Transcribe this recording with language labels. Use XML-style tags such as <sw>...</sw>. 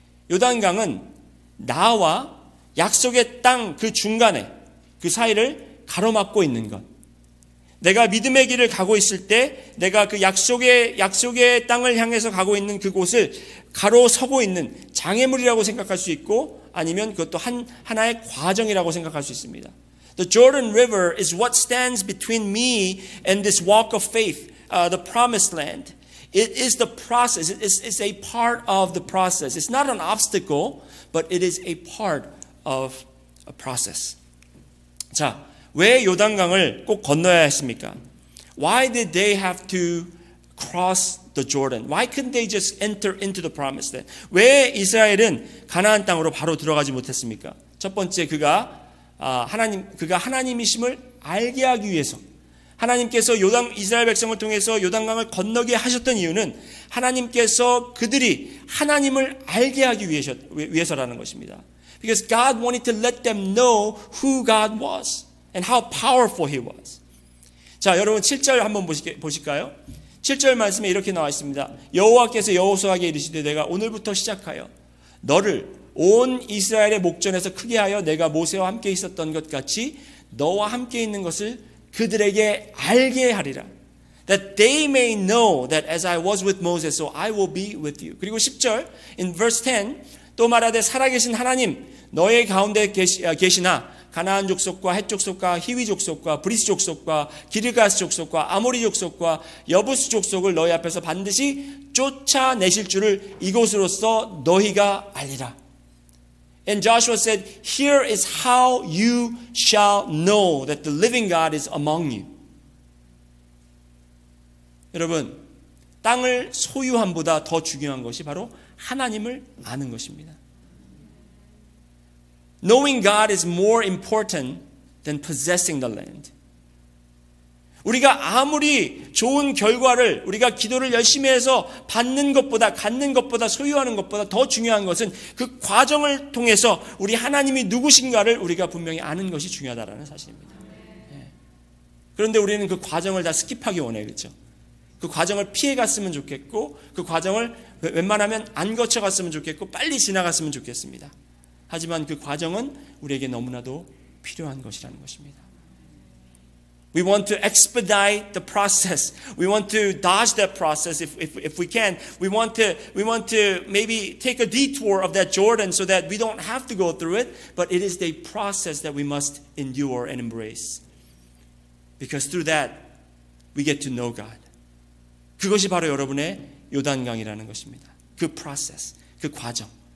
<ko>요단강은 나와 약속의 땅 그 중간에 그 사이를 가로막고 있는 것. 내가 믿음의 길을 가고 있을 때 내가 그 약속의 땅을 향해서 가고 있는 그곳을 가로서고 있는 장애물이라고 생각할 수 있고 아니면 그것도 하나의 과정이라고 생각할 수 있습니다.</ko> <en>The Jordan River is what stands between me and this walk of faith, the promised land. It is the process. It's a part of the process. It's not an obstacle, but it is a part of a process.</en> <ko>자, 왜 요단강을 꼭 건너야 했습니까?</ko> <en>Why did they have to cross the Jordan? Why couldn't they just enter into the promised land?</en> <ko>왜 이스라엘은 가나안 땅으로 바로 들어가지 못했습니까? 첫 번째, 그가 하나님이심을 알게 하기 위해서, 하나님께서 이스라엘 백성을 통해서 요단강을 건너게 하셨던 이유는 하나님께서 그들이 하나님을 알게 하기 위해서라는 것입니다. Because God wanted to let them know who God was and how powerful He was. 자, 여러분 7절 한번 보실까요? 7절 말씀에 이렇게 나와 있습니다. 여호와께서 여호수아에게 이르시되 내가 오늘부터 시작하여 너를 온 이스라엘의 목전에서 크게 하여 내가 모세와 함께 있었던 것 같이 너와 함께 있는 것을 그들에게 알게 하리라.</ko> <en>That they may know that as I was with Moses, so I will be with you.</en> <ko>그리고 10절,</ko> <en>in verse 10,</en> <ko>또 말하되 살아계신 하나님, 너의 가운데 계시나 가나안 족속과 헷 족속과 히위 족속과 브리스 족속과 기르가스 족속과 아모리 족속과 여부스 족속을 너희 앞에서 반드시 쫓아내실 줄을 이곳으로서 너희가 알리라.</ko> <en>And Joshua said, here is how you shall know that the living God is among you.</en> <ko>여러분, 땅을 소유함보다 더 중요한 것이 바로 하나님을 아는 것입니다.</ko> <en>Knowing God is more important than possessing the land.</en> <ko>우리가 아무리 좋은 결과를 우리가 기도를 열심히 해서 받는 것보다, 갖는 것보다, 소유하는 것보다 더 중요한 것은 그 과정을 통해서 우리 하나님이 누구신가를 우리가 분명히 아는 것이 중요하다는 사실입니다. 그런데 우리는 그 과정을 다 스킵하기 원해요. 그렇죠? 그 과정을 피해갔으면 좋겠고 그 과정을 웬만하면 안 거쳐갔으면 좋겠고 빨리 지나갔으면 좋겠습니다. 하지만 그 과정은 우리에게 너무나도 필요한 것이라는 것입니다.</ko> <en>We want to expedite the process. We want to dodge that process if we can. We want to maybe take a detour of that Jordan so that we don't have to go through it. But it is the process that we must endure and embrace. Because through that, we get to know God.</en> <ko>그것이 바로 여러분의 요단강이라는 것입니다. 그 process, 그 과정.</ko>